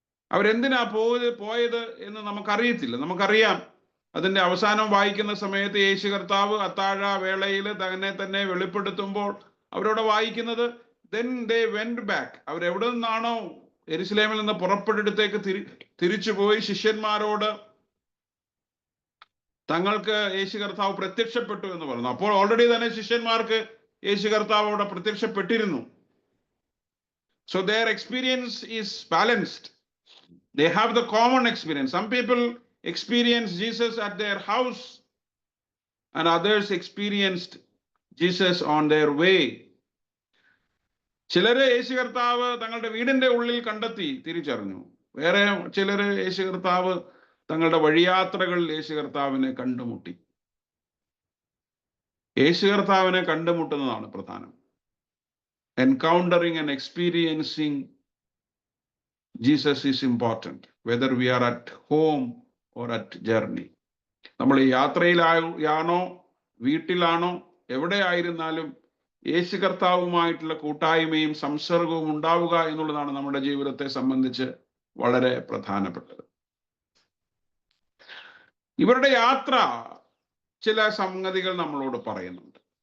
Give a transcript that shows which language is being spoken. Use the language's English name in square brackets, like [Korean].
[Malayalam] അവരെന്തിനാ പോയത് എന്ന് നമുക്കറിയത്തില്ല. നമുക്കറിയാം, അതിന്റെ അവസാനം വായിക്കുന്ന സമയത്ത് യേശു കർത്താവ് അത്താഴ വേളയിൽ തന്നെ വെളിപ്പെടുത്തുമ്പോൾ അവരോട് വായിക്കുന്നത് [English] then they went back. [Malayalam] അവരെവിടെ നിന്നാണോ യെരുശലേമിൽ നിന്ന് പുറപ്പെടുത്തേക്ക് തിരിച്ചുപോയി ശിഷ്യന്മാരോട് തങ്ങൾക്ക് യേശു കർത്താവ് പ്രത്യക്ഷപ്പെട്ടു എന്ന് പറഞ്ഞു. അപ്പോൾ ഓൾറെഡി തന്നെ ശിഷ്യന്മാർക്ക് യേശു കർത്താവ് അവിടെ പ്രത്യക്ഷപ്പെട്ടിരുന്നു. [English] So their experience is balanced. They have the common experience. Some people experience Jesus at their house and others experienced Jesus on their way. [Malayalam] ചിലര് യേശു കർത്താവ് തങ്ങളുടെ വീടിന്റെ ഉള്ളിൽ കണ്ടെത്തി തിരിച്ചറിഞ്ഞു. വേറെ ചിലര് യേശു കർത്താവ് തങ്ങളുടെ വഴിയാത്രകളിൽ യേശു കർത്താവിനെ കണ്ടുമുട്ടി. യേശു കർത്താവിനെ കണ്ടുമുട്ടുന്നതാണ് പ്രധാനം. [English] Encountering and experiencing Jesus is important, whether we are at home or at journey. [Malayalam] നമ്മൾ ഈ യാത്രയിലാണോ വീട്ടിലാണോ എവിടെ ആയിരുന്നാലും യേശു കർത്താവുമായിട്ടുള്ള കൂട്ടായ്മയും സംസർഗവും ഉണ്ടാവുക എന്നുള്ളതാണ് നമ്മുടെ ജീവിതത്തെ സംബന്ധിച്ച് വളരെ പ്രധാനപ്പെട്ടത്. ഇവരുടെ യാത്ര ചില സംഗതികൾ നമ്മളോട് പറയുന്നുണ്ട്.